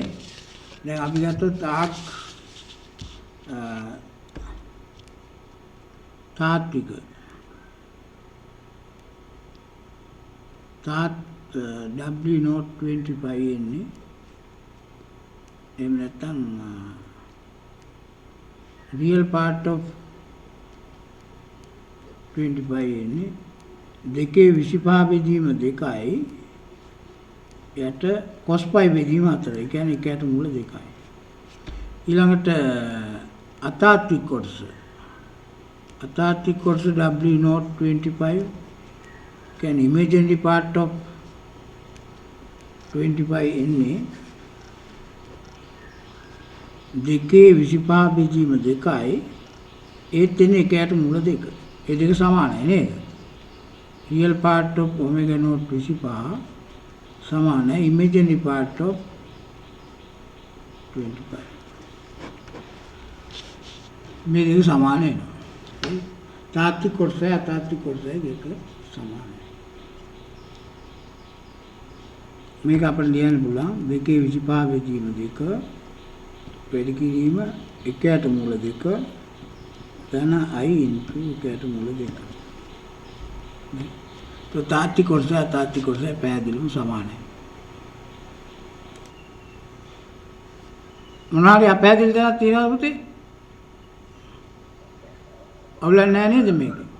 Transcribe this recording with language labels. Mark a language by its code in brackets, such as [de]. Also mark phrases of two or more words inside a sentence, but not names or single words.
[si] දැන් අපි ගත්තොත් තාත්වික [en] W not [si] 25 එන්නේ එහෙම නැත්නම් [en] real part of [si] 25 එන්නේ 2 25 බෙදීම 2යි යට cos π බෙදීම 4. ඒ කියන්නේ එකයට මූල 2යි. ඊළඟට අතාත්වික කොටස [en] W not 25 can imaginary part of 25 [si] එන්නේ 2 25 බෙදීම 2යි ඒත් එන්නේ එකයට මූල 2. ඒ දෙක සමානයි නේද? [en] real part of omega not 25 [si] සමානයි [en] imaginary part of 25. [si] මේ දෙක සමාන වෙනවා. තාත්වික කොටසයි අතාත්වික කොටසයි දෙක සමානයි. මේක අපිට ලියන්න පුළුවන් 2 25 බෙදීම 2 වැඩි කිරීම එකයට මූල 2 ධන [en] i into [si] එකයට මූල 2. तो තාත්වික කොටස අතාත්වික කොටස පැහැදිලිවම සමානයි. මොනවාරි අපැහැදිලි දෙයක් තියෙනවද පුතේ? අවුලක් නැහැ නේද මේක?